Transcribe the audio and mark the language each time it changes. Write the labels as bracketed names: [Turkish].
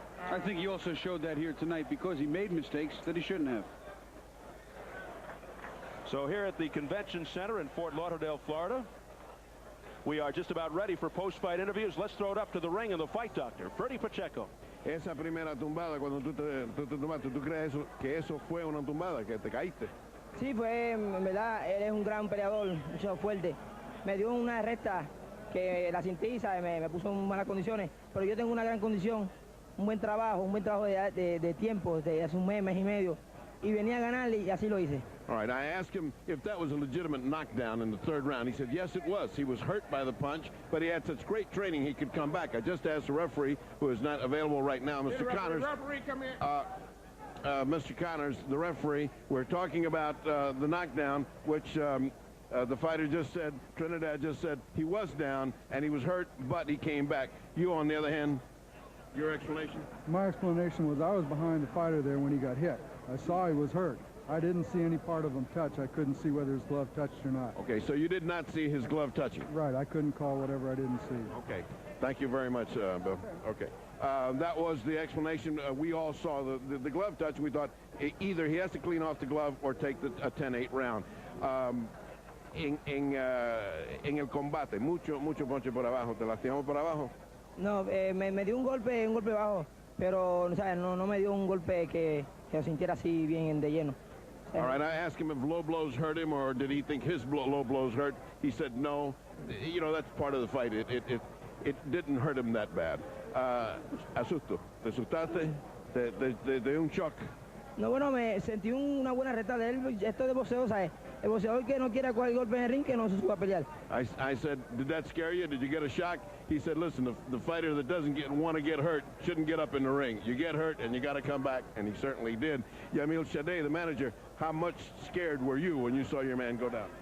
[English] I think he also showed that here tonight because he made mistakes that he shouldn't have. So here at the Convention Center in Fort Lauderdale, Florida, we are just about ready for post-fight interviews. Let's throw it up to the ring and the fight doctor, Freddie Pacheco. [Spanish] Esa primera tumbada, cuando tú te tumbaste, ¿tú crees que eso fue una tumbada, que te caíste? Sí, fue, en verdad, él es un gran peleador, mucho fuerte. Me dio una recta que la sentí, ¿sabes? Me puso en malas condiciones, pero yo tengo una gran condición, un buen trabajo de tiempo, de hace un mes y medio, y venía a ganarle y así lo hice. [English] All right, I asked him if that was a legitimate knockdown in the third round. He said, yes, it was. He was hurt by the punch, but he had such great training he could come back. I just asked the referee, who is not available right now, Mr. Connors. Referee, come here. Mr. Connors, the referee, we're talking about the knockdown, which the fighter just said, Trinidad just said, he was down and he was hurt, but he came back. You, on the other hand, your explanation? My explanation was I was behind the fighter there when he got hit. I saw he was hurt. I didn't see any part of him touch. I couldn't see whether his glove touched or not. Okay, so you did not see his glove touching? Right, I couldn't call whatever I didn't see. Okay, thank you very much, Bill. Okay, that was the explanation. We all saw the glove touch. We thought either he has to clean off the glove or take a 10-8 round. [Spanish] En el combate, mucho ponche por abajo. ¿Te lastimamos por abajo? No, me dio un golpe bajo, pero o sea, no me dio un golpe que lo sintiera así bien de lleno. [English] All right, I asked him if low blows hurt him or did he think his low blows hurt. He said no. You know, that's part of the fight. It didn't hurt him that bad. [Spanish] Asusto. ¿Te asustaste? ¿De un shock? No, bueno, me sentí una buena reta de él. Esto de boxeo, ¿sabes? El boxeador que no quiera coger golpe en el ring, que no se suba a pelear. [English] I said, did that scare you? Did you get a shock? He said, listen, the fighter that doesn't want to get hurt shouldn't get up in the ring. You get hurt and you got to come back, and he certainly did. Yamil Shadeh, the manager, how much scared were you when you saw your man go down?